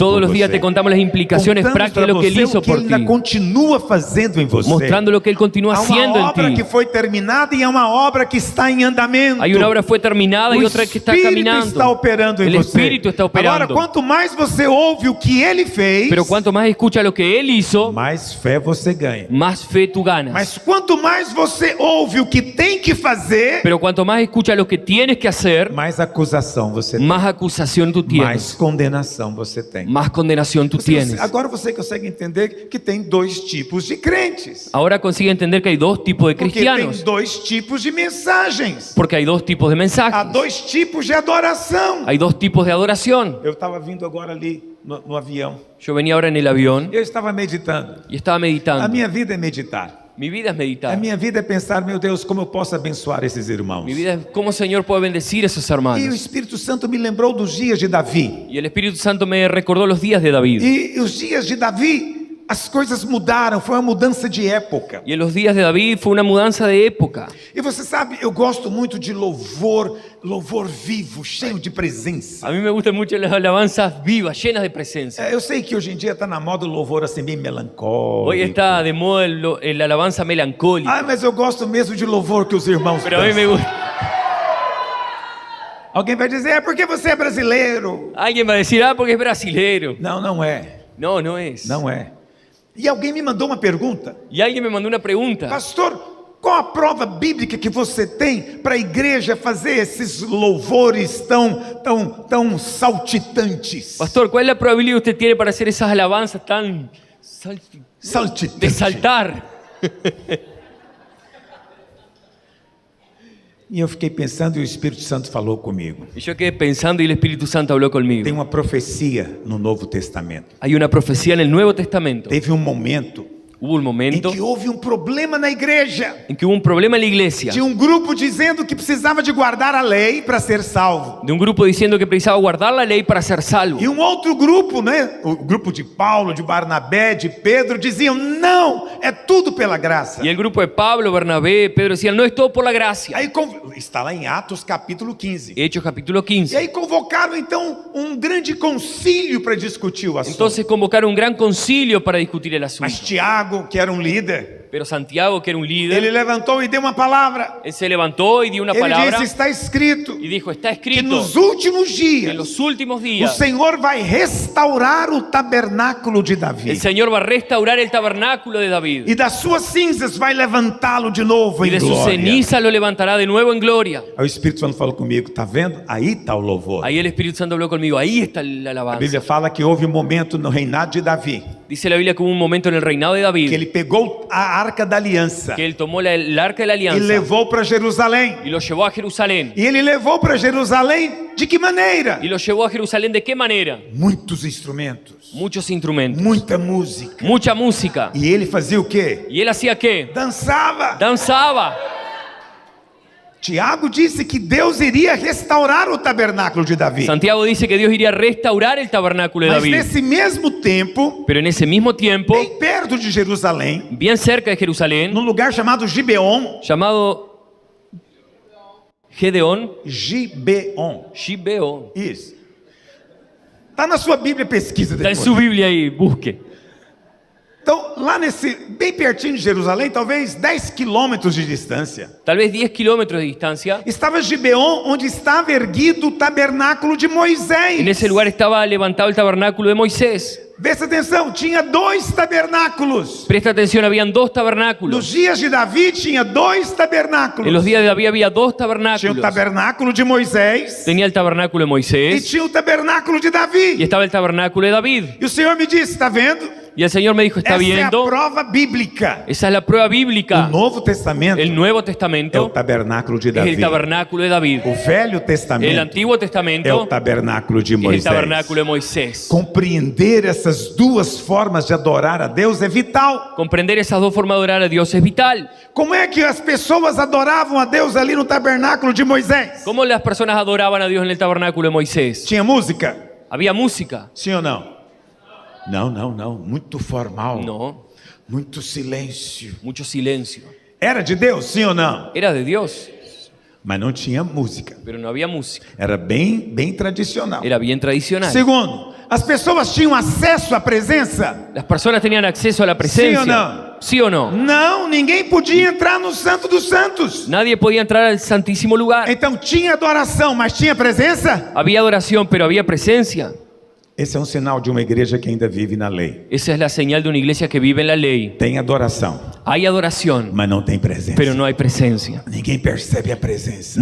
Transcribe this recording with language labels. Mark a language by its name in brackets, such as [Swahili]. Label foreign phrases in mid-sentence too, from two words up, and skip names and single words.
[Spanish] Todos por los días [Portuguese] você. [Spanish] te contamos las implicaciones Contamos prácticas de para lo que Él [Portuguese] você [Spanish] hizo [Portuguese] o que [Spanish] por [Portuguese] Ele [Spanish] ti. [Portuguese] ainda continua fazendo em você. [Spanish] Mostrando lo que Él continúa [Portuguese] Há [Spanish] haciendo [Portuguese] uma obra [Spanish] en [Portuguese] que [Spanish] ti. [Portuguese] foi terminada e há uma obra que está em andamento. [Spanish] Hay una obra fue terminada y [Portuguese] O [Spanish] otra que está [Portuguese] Espírito [Spanish] caminando. [Portuguese] está operando em [Spanish] El [Portuguese] você. [Spanish] Espíritu está [Portuguese] Agora, [Spanish] operando. [Portuguese] quanto mais você ouve o que Ele fez, [Spanish] Pero cuanto más escucha lo que Él hizo, [Portuguese] mais fé você ganha. [Spanish] más fe tú ganas. [Portuguese] Mas quanto mais você ouve o que tem que fazer, [Spanish] Pero cuanto más escucha lo que tienes que hacer, [Portuguese] mais acusação você tem. [Spanish] más acusación tú [Portuguese] Mais [Spanish] tienes. [Portuguese] condenação você tem. [Spanish] Más condenación tú tienes. [Portuguese] Agora você consegue entender que tem dois tipos de crentes. [Spanish] Ahora consigue entender que hay dos tipos de [Portuguese] Porque [Spanish] cristianos. [Portuguese] tem dois tipos de mensagens. [Spanish] Porque hay dos tipos de [Portuguese] Há [Spanish] mensajes. [Portuguese] dois tipos de adoração. [Spanish] Hay dos tipos de adoración. [Portuguese] Eu estava vindo agora ali no avião. [Spanish] Yo venía ahora en el avión [Portuguese] Eu estava meditando. [Spanish] y estaba [Portuguese] A [Spanish] meditando. [Portuguese] minha vida é meditar. [Spanish] Mi vida es [Portuguese] A [Spanish] meditar. [Portuguese] minha vida é pensar, meu Deus, como eu posso abençoar esses irmãos. [Spanish] Mi vida es cómo el Señor puede bendecir a esos [Portuguese] E o [Spanish] hermanos. [Portuguese] Espírito Santo me lembrou dos dias de Davi. [Spanish] Y el Espíritu Santo me recordó los días de David. [Portuguese] E os dias de Davi, as coisas mudaram, foi uma mudança de época. [Spanish] Y en los días de David fue una mudanza de época. [Portuguese] E você sabe, eu gosto muito de louvor vivo, cheio de presença. [Spanish] A mí me gustan mucho las alabanzas vivas, llenas de presencia. [Portuguese] Eu sei que hoje em dia está na moda o louvor assim bem melancólico. [Spanish] Hoy está de moda la alabanza melancólica. [Portuguese] Ah, mas eu gosto mesmo de louvor que os irmãos [Spanish] Pero a mí me [Portuguese] dançam. [Spanish] gusta. [Portuguese] Alguém vai dizer, é porque você é brasileiro. [Spanish] Alguien va a decir, porque es brasilero. [Portuguese] Não, não é. [Spanish] No, no es. [Portuguese] Não é. E alguém me mandou uma pergunta. [Spanish] Y alguien me mandó una pregunta. [Portuguese] Pastor, qual a prova bíblica que você tem para a igreja fazer esses louvores tão saltitantes? [Spanish] Pastor, ¿cuál es la probabilidad que usted tiene para hacer esas alabanzas tan de [Portuguese] Saltitante. [Spanish] saltar? [Portuguese] E eu fiquei pensando e o Espírito Santo falou comigo. [Spanish] Y yo quedé pensando y el Espíritu Santo habló [Portuguese] Tem [Spanish] conmigo. [Portuguese] uma profecia no Novo Testamento. [Spanish] Hay una profecía en el Nuevo Testamento. [Portuguese] Teve um momento [Spanish] Hubo un [Portuguese] em [Spanish] momento [Portuguese] que houve um problema na igreja. [Spanish] en que hubo un problema en la iglesia. [Portuguese] De um grupo dizendo que precisava de guardar a lei para ser salvo. [Spanish] De un grupo diciendo que precisaba guardar la ley para ser salvo. [Portuguese] E um outro grupo, né? O grupo de Paulo, de Barnabé, de Pedro, diziam: não, é tudo pela graça. [Spanish] Y el grupo de Pablo, Bernabé, Pedro decían, no es todo por la gracia. [Portuguese] Aí está lá em Atos capítulo 15. [Spanish] Hechos capítulo [Portuguese] E [Spanish] 15. [Portuguese] aí convocaram então um grande concílio para discutir o assunto. [Spanish] Entonces convocaron un gran concilio para discutir el [Portuguese] Mas [Spanish] asunto. [Portuguese] Tiago, que era um líder, [Spanish] Pero Santiago, que era un [Portuguese] ele [Spanish] líder, [Portuguese] levantou e deu uma palavra. [Spanish] él se levantó y dio una [Portuguese] Ele [Spanish] palabra [Portuguese] disse: está escrito [Spanish] y dijo, está [Portuguese] que [Spanish] escrito [Portuguese] nos últimos [Spanish] que en [Portuguese] dias [Spanish] los últimos [Portuguese] o [Spanish] días [Portuguese] Senhor vai restaurar o tabernáculo de [Spanish] el [Portuguese] Davi. [Spanish] Señor va a restaurar el tabernáculo de David [Portuguese] E das suas cinzas vai levantá-lo de novo [Spanish] y [Portuguese] em [Spanish] de su [Portuguese] glória. [Spanish] ceniza lo levantará de nuevo en gloria. [Portuguese] Aí o Espírito Santo falou comigo: tá vendo? Aí está o louvor. [Spanish] Ahí el Espíritu Santo habló conmigo, ahí está la [Portuguese] A [Spanish] alabanza. [Portuguese] Bíblia fala que houve um momento no reinado de Davi [Spanish] Dice la Biblia que hubo un momento en el reinado de [Portuguese] que [Spanish] David [Portuguese] ele pegou a arca da aliança [Spanish] que él tomó el arca de la [Portuguese] e [Spanish] alianza [Portuguese] levou para Jerusalém. [Spanish] y lo llevó a Jerusalén. [Portuguese] E ele levou para Jerusalém de que maneira? [Spanish] ¿Y lo llevó a Jerusalén de qué manera? [Portuguese] Muitos instrumentos, [Spanish] Muchos instrumentos, [Portuguese] muita música. [Spanish] mucha música. [Portuguese] E ele fazia o quê? [Spanish] ¿Y él hacía qué? [Portuguese] Dançava. [Spanish] Danzaba. [Portuguese] Tiago disse que Deus iria restaurar o tabernáculo de Davi. [Spanish] Santiago dice que Dios iría a restaurar el tabernáculo de [Portuguese] Mas [Spanish] David. [Portuguese] nesse mesmo tempo, [Spanish] Pero en ese mismo tiempo, [Portuguese] bem perto de Jerusalém, [Spanish] bien cerca de Jerusalén, [Portuguese] num lugar chamado Gibeon, [Spanish] llamado Gedeón, [Portuguese] Gibeon. [Spanish] Gibeón. [Portuguese] Isso. Está na sua Bíblia, pesquisa [Spanish] Está en [Portuguese] depois. [Spanish] su Biblia ahí, busque. [Portuguese] Então, lá bem pertinho de Jerusalém, talvez 10 quilômetros de distância, [Spanish] Tal vez 10 kilómetros de distancia. [Portuguese] estava Gibeon, onde estava erguido o tabernáculo de Moisés. [Spanish] En ese lugar estaba levantado el tabernáculo de Moisés. [Portuguese] Presta atenção, tinha 2 tabernáculos. [Spanish] Presta atención, habían dos [Portuguese] Nos [Spanish] tabernáculos. [Portuguese] dias de Davi tinha 2 tabernáculos. [Spanish] En los días de David había dos [Portuguese] Tinha o [Spanish] tabernáculos. [Portuguese] tabernáculo de Moisés [Spanish] Tenía el tabernáculo de [Portuguese] e [Spanish] Moisés [Portuguese] tinha o tabernáculo de [Spanish] y [Portuguese] Davi. [Spanish] estaba el tabernáculo de David. [Portuguese] E o Senhor me disse: está vendo? [Spanish] Y el Señor me dijo, ¿está [Portuguese] Essa é a [Spanish] viendo? [Portuguese] prova bíblica. [Spanish] Esa es la prueba [Portuguese] O [Spanish] bíblica. [Portuguese] Novo Testamento [Spanish] El Nuevo [Portuguese] é o [Spanish] Testamento [Portuguese] tabernáculo de [Spanish] es el [Portuguese] Davi. [Spanish] tabernáculo de David. [Portuguese] O Velho [Spanish] El [Portuguese] Testamento [Spanish] Antiguo [Portuguese] é o [Spanish] Testamento [Portuguese] tabernáculo de [Spanish] es el [Portuguese] Moisés. [Spanish] tabernáculo de Moisés. [Portuguese] Compreender essas duas formas de adorar a Deus é vital. [Spanish] Comprender esas dos formas de adorar a Dios es vital. [Portuguese] Como é que as pessoas adoravam a Deus ali no tabernáculo de Moisés? [Spanish] ¿Cómo las personas adoraban a Dios en el tabernáculo de Moisés? [Portuguese] Tinha música? [Spanish] ¿Había música? [Portuguese] Sim ou não? Não. Muito formal. [Spanish] No, [Portuguese] Muito silêncio. [Spanish] mucho silencio. [Portuguese] Era de Deus, sim ou não? [Spanish] Era de Dios, [Portuguese] Mas não tinha música. [Spanish] pero no había música. [Portuguese] Era bem tradicional. [Spanish] Era bien tradicional. [Portuguese] Segundo, as pessoas tinham acesso à presença? [Spanish] ¿Las personas tenían acceso a la ¿Sí o presencia? no? ¿Sí o no? [Portuguese] Não, ninguém podia entrar no Santo dos Santos. [Spanish] Nadie podía entrar al santísimo lugar. [Portuguese] Então tinha adoração, mas tinha presença? [Spanish] Había adoración, pero había presencia. [Portuguese] Esse é um sinal de uma igreja que ainda vive na lei. [Spanish] Esa es la señal de una iglesia que vive en la ley. [Portuguese] Tem adoração, [Spanish] Hay adoración, [Portuguese] mas não tem presença. [Spanish] pero no hay presencia. [Portuguese] Ninguém percebe a presença.